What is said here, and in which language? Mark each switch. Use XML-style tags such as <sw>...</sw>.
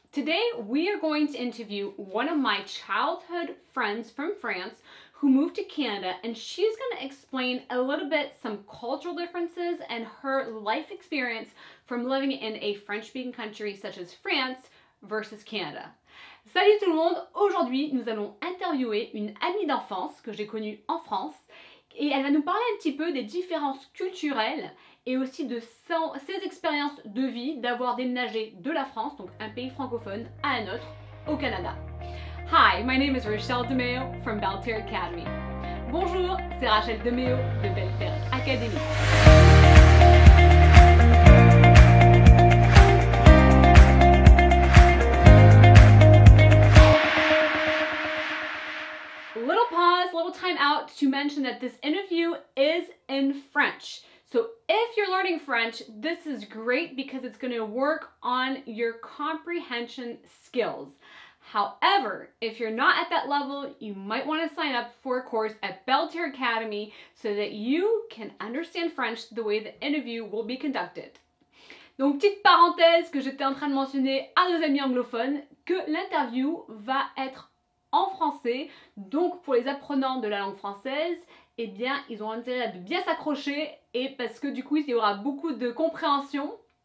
<en>Today we are going to interview one of my childhood friends from France who moved to Canada, and she's going to explain a little bit some cultural differences and her life experience from living in a French-speaking country such as France versus Canada.</en> <fr>Salut tout le monde! Aujourd'hui, nous allons interviewer une amie d'enfance que j'ai connue en France et elle va nous parler un petit peu des différences culturelles et aussi de ses expériences de vie d'avoir déménagé de la France, donc un pays francophone, à un autre, au Canada.</fr> <en>Hi, my name is Rachel DeMeo from Belle Terre Academy.</en> <fr>Bonjour, c'est Rachel DeMeo de Belle Terre Academy.</fr> <en>Little pause, little time out to mention that this interview is in French. So if you're learning French, this is great because it's going to work on your comprehension skills. However, if you're not at that level, you might want to sign up for a course at Belle Terre Academy so that you can understand French the way the interview will be conducted.</en> <fr>Donc, petite parenthèse que j'étais en train de mentionner à nos amis anglophones, que l'interview va être en français. Donc, pour les apprenants de la langue française, eh bien, ils ont intérêt à bien s'accrocher et parce que du coup, il y aura beaucoup de compréhension.</fr>